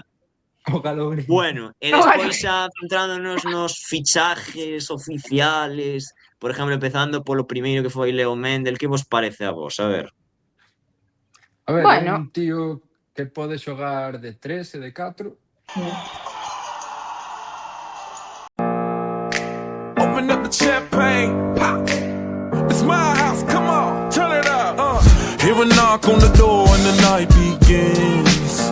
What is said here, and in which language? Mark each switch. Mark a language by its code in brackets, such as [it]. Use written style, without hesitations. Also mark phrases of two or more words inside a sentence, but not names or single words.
[gl] O Galogrín. Bueno, e despois xa centrándonos nos [es] fichajes oficiales, [gl] por exemplo, empezando polo primeiro que foi Leo Mendel, que vos parece a vos? A ver. A ver, é Bueno, un tío que pode xogar de 3 e de 4. [en] Open up the champagne, pop. It's my house, come on, turn it up. Hear a knock on the door and the night begins.